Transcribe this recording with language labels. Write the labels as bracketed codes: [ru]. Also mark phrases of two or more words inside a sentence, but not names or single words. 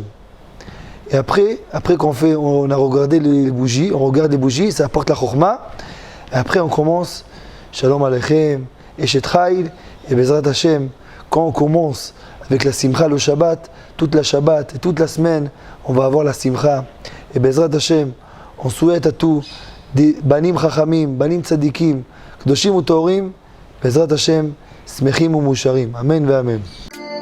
[fr] Et après qu'on a regardé les bougies, on regarde les bougies, ça apporte la chokhmah. Et après on commence Shalom Aleichem, Eshet Chayil, et [he] בעזרת השם. [fr] Quand on commence avec la simcha le Shabbat, toute la Shabbat et toute la semaine, on va avoir la simcha. Et [he] בעזרת השם, [fr] on souhaite à tous des [he] בנים חכמים, בנים צדיקים, קדושים וטהורים, בעזרת השם, שמחים ומאושרים. אמן ואמן.